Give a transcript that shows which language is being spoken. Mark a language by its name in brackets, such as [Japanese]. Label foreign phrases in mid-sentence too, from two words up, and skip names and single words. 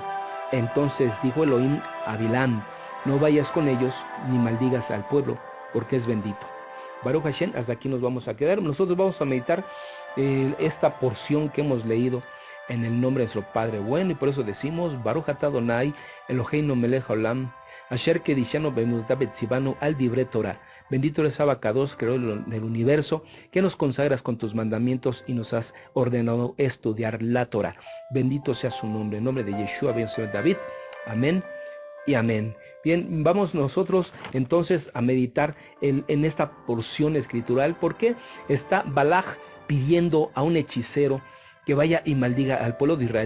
[Spanish] Entonces dijo Elohim a Bilam: no vayas con ellos ni maldigas al pueblo, porque es bendito. [Hebrew] ברוך השם, [Spanish] hasta aquí nos vamos a quedar. Nosotros vamos a meditar esta porción que hemos leído en el nombre de nuestro Padre bueno, y por eso decimos: [Hebrew] ברוך אתה אדוני אלוהינו מלך העולם, אשר קדשנו במצוותיו וציוונו על דברי תורה. [Spanish] Bendito eres Abacados, creador del universo, que nos consagras con tus mandamientos y nos has ordenado estudiar la Torah. Bendito sea su nombre, en nombre de Yeshua ben David. Amén y amén. Bien, vamos nosotros entonces a meditar en esta porción escritural, porque está Balaj pidiendo a un hechicero que vaya y maldiga al pueblo de Israel.